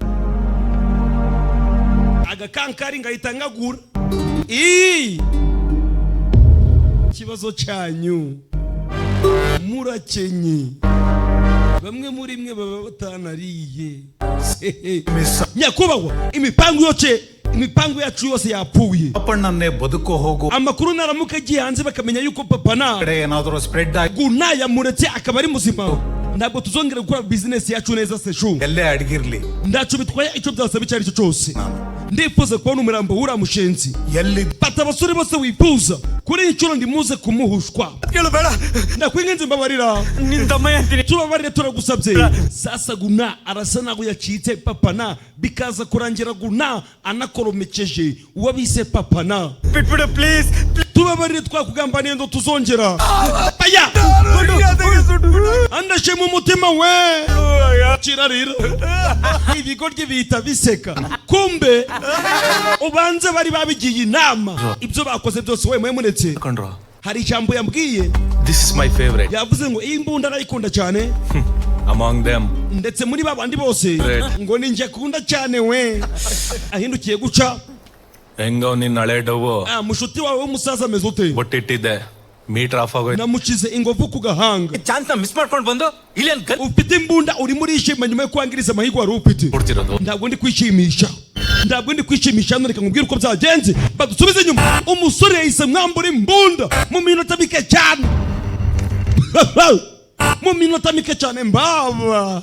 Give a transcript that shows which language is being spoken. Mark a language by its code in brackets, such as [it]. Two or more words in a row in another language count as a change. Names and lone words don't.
[rw] agakankari ngahita ngagura ikibazo cyanyu murakenye bamwe muri mwe baba batanariye nyakubahwa imipangu yose imipango yacu yose yapfuye. [kn] ಪಾಪಣ್ಣನ್ನೇ ಬದುಕೋ ಹೋಗು [rw] Amakuru naramuka agiye hanze bakamenya yuko papana [kn] ಕಡೆ ಏನಾದರೂ ಸ್ಪ್ರೆಡ್ ಆಗಿ [rw] guna yamuretse akaba ari muzima, ntabwo tuzongera gukora business yacu neza seshu. [kn] ಎಲ್ಲೇ ಅಡಗಿರ್ಲಿ [rw] Ndacu bitwaye icyo byasaba icyo ari cyo cyose. Ndifuza kubona umurambo w'uriya mushenzi. [kn] ಎಲ್ಲಿ [rw] Fata abasore bose wifuza kuri iyi nshuro ndimuze kumuhushwa. Ndakwinginze mbabarira. Tubabarire turagusabye. Sasa guna arasa naho yacitse papana bikaza kurangira guna anakoromekeje uwabise papana. please. Tubabarire twakugambaniye ndo tuzongera. Aya! Andashe mu mutima we. Kirarira. Ibigoryi bihita biseka. Kumbe ubanze bari babigiye inama ibyo bakoze byose we mwemunetse. Hari ijambo yambwiye. [en] This is my favorite. [rw] Yavuze ngo iyi mbunda arayikunda cyane. [en] Among them. [rw] Ndetse muri babandi bose ngo ninjye kunda cyane we. Ahindukiye guca. [kn] ಹೆಂಗೋ ನಿನ್ನ ಹಳೆಡವು [rw] Mushuti wawe w'umusaza ameze ute? [kn] ಬೊಟ್ಟಿಟ್ಟಿದ್ದೆ [en] meter off [kn] ಆಗೋಯ್ತು. [rw] Namukize ingovu ku gahanga. [kn] ಚಾನ್ಸ್ ನ ಮಿಸ್ ಮಾಡ್ಕೊಂಡು ಬಂದು ಇಲ್ಲೇನ್ [rw] Ufite imbunda uri muri ishima nyuma yo kwangiriza amahirwe wari ufite. [kn] ಕೊಡ್ತಿರೋದು [rw] Ntabwo ndi kwishimisha. Ntabwo ndi kwishimisha hano, reka nkubwire uko byagenze. Badusubize inyuma. Umusore yahise mwambura imbunda mu minota mike cyane. Mu minota mike cyane mbaba.